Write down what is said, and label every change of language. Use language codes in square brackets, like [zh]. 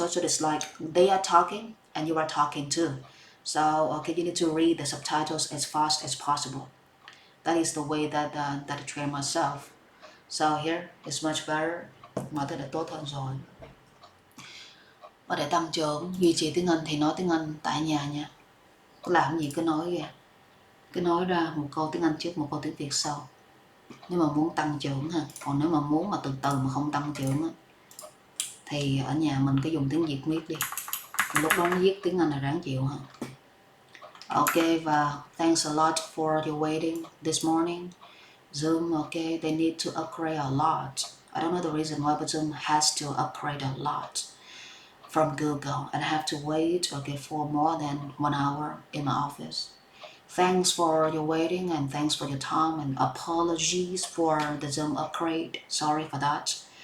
[en] So it's like they are talking and you are talking too. So you need to read the subtitles as fast as possible. That is the way that I train myself. So here it's much better. [vi] Mọi thứ đã tốt hơn rồi. Và để tăng trưởng duy trì tiếng Anh thì nói tiếng Anh tại nhà nha. Có làm gì cứ nói ra. Cứ nói ra một câu tiếng Anh trước, một câu tiếng Việt sau. Nếu mà muốn tăng trưởng ha. Còn nếu mà muốn mà từ từ mà không tăng trưởng á, thì ở nhà mình cứ dùng tiếng Việt viết đi. Lúc đó nó viết tiếng Anh là ráng chịu ha. [en] Okay, và thanks a lot for your waiting this morning. Zoom, they need to upgrade a lot. I don't know the reason why, but Zoom has to upgrade a lot from Google, and I have to wait for more than 1 hour in my office. Thanks for your waiting, and thanks for your time, and apologies for the Zoom upgrade. Sorry for that.